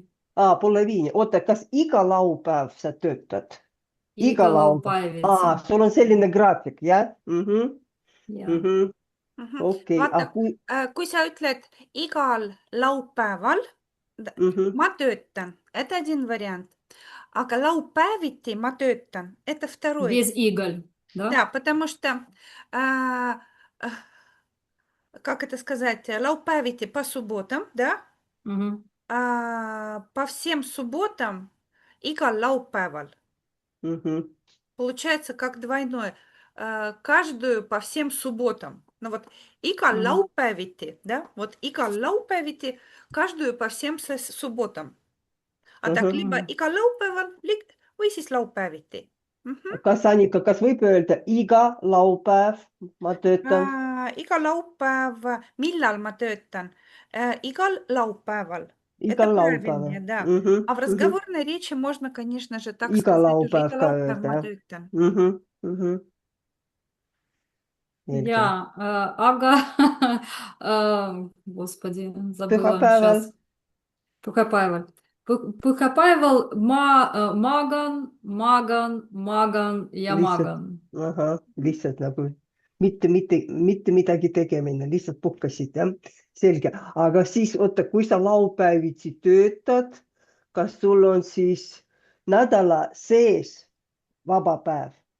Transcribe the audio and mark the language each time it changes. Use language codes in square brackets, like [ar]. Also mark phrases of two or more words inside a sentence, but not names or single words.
[et] 4:30. Oota, kas iga laupäev sa töötad? Iga laupäeviti. Sul on selline graafik, jah? Okei. Vaata, kui sa ütled igal laupäeval, ma töötan, [ru] это один вариант. [et] Aga laupäeviti ma töötan, [ru] это второй. Без иголь, да? Да, потому что, как это сказать, laupäeviti по субботам, да? По всем субботам [et] igal laupäeval. [ru] Получается как двойное. Каждую по всем субботам. Ну вот [et] igal laupäeviti, [ru] да? Вот [et] igal laupäeviti, [ru] каждую по всем субботам. А так либо [et] igal laupäeval või siis laupäeviti. Kas Annika, kas võib öelda iga laupäev ma töötan? Iga laupäev, millal ma töötan? Igal laupäeval. Igal laupäeval. [ru] Да. А в разговорной речи можно, конечно же, так [et] Iga [ru] сказать. [et] laupäev Iga ka laupäev ma öelda. töötan. Ja, aga, [ru] господи, забыла [et] Pühapäeval. [ru] сейчас. [et] Pühapäeval ma magan ja magan. Lihtsalt nagu mitte midagi tegemine, lihtsalt puhkasid, jah? Selge. Aga siis, oota, kui sa laupäeviti töötad, kas sul on siis nädala sees vaba päev?